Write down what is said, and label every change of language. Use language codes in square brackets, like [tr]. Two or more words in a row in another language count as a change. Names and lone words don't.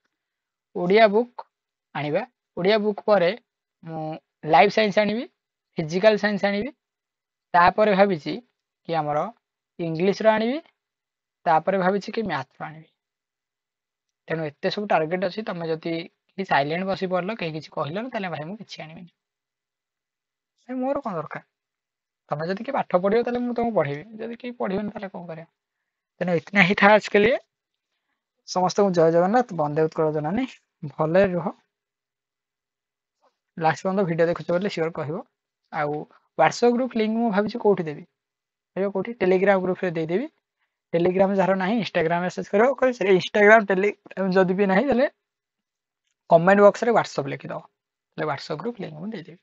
[or] ଓଡ଼ିଆ ବୁକ୍ ଆଣିବା, ଓଡ଼ିଆ ବୁକ୍ ପରେ ମୁଁ ଲାଇଫ ସାଇନ୍ସ ଆଣିବି, ଫିଜିକାଲ ସାଇନ୍ସ ଆଣିବି, ତାପରେ ଭାବିଛି କି ଆମର ଇଂଲିଶର ଆଣିବି, ତାପରେ ଭାବିଛି କି ମ୍ୟାଥର ଆଣିବି। ତେଣୁ ଏତେ ସବୁ ଟାର୍ଗେଟ ଅଛି, ତମେ ଯଦି ସାଇଲେଣ୍ଟ ବସି ପଡିଲ, କେହି କିଛି କହିଲନି, ତାହେଲେ ଭାଇ ମୁଁ କିଛି ଆଣିବିନି, ମୋର କଣ ଦରକାର। ତମେ ଯଦି କିଏ ପାଠ ପଢିବ, ତାହେଲେ ମୁଁ ତମକୁ ପଢେଇବି, ଯଦି କେହି ପଢିବନି ତାହେଲେ କଣ କରିବା। [hi] ତେଣୁ इतना ही था आज के लिए। [or] ସମସ୍ତଙ୍କୁ ଜୟ ଜଗନ୍ନାଥ, ବନ୍ଦେ ଉତ୍କଳ ଜନନୀ। ଭଲରେ ରୁହ। ଲାଷ୍ଟ ପର୍ଯ୍ୟନ୍ତ ଭିଡ଼ିଓ ଦେଖୁଛ ବୋଲି ସିଓର କହିବ। ଆଉ ହ୍ୱାଟ୍ସଆପ୍ ଗ୍ରୁପ୍ ଲିଙ୍କ ମୁଁ ଭାବିଛି କେଉଁଠି ଦେବି, ଏବେ କେଉଁଠି ଟେଲିଗ୍ରାମ ଗ୍ରୁପ୍ରେ ଦେଇଦେବି। ଟେଲିଗ୍ରାମ ଯାହାର ନାହିଁ ଇନଷ୍ଟାଗ୍ରାମ ମେସେଜ କରିବ, ଇନଷ୍ଟାଗ୍ରାମ ଟେଲିଗ୍ରାମ ଯଦି ବି ନାହିଁ ତାହେଲେ କମେଣ୍ଟ ବକ୍ସରେ ହ୍ୱାଟ୍ସଆପ୍ ଲେଖିଦେବ, ତାହେଲେ ହ୍ୱାଟ୍ସଆପ୍ ଗ୍ରୁପ୍ ଲିଙ୍କ ମୁଁ ଦେଇଦେବି।